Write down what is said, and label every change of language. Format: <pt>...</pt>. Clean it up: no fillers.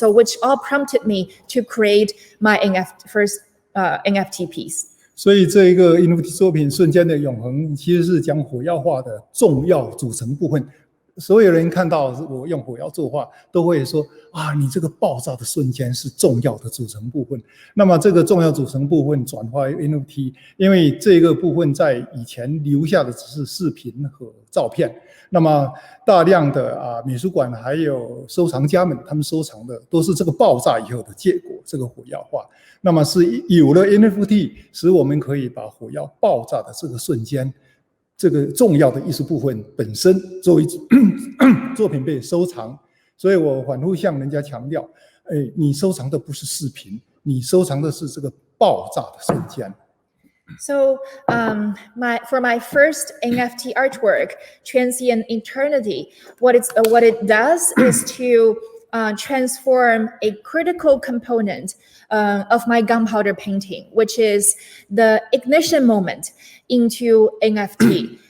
<en>So which all prompted me to create my first NFT piece.</en> <zh>所以这一个 NFT 作品《瞬间的永恒》其实是讲火药画的重要组成部分。所有人看到我用火药作画，都会说啊，你这个爆炸的瞬间是重要的组成部分。那么这个重要组成部分转化为 NFT， 因为这个部分在以前留下的只是视频和照片。那么大量的美术馆还有收藏家们，他们收藏的都是这个爆炸以后的结果，这个火药画。那么是有了 NFT， 使我们可以把火药爆炸的这个瞬间，这个重要的艺术部分本身作为作品被收藏。所以我反复向人家强调，你收藏的不是视频，你收藏的是这个爆炸的瞬间。</zh> <en>So for my first NFT artwork, Transient Eternity, what it does is to transform a critical component of my gunpowder painting, which is the ignition moment, into NFT.</en>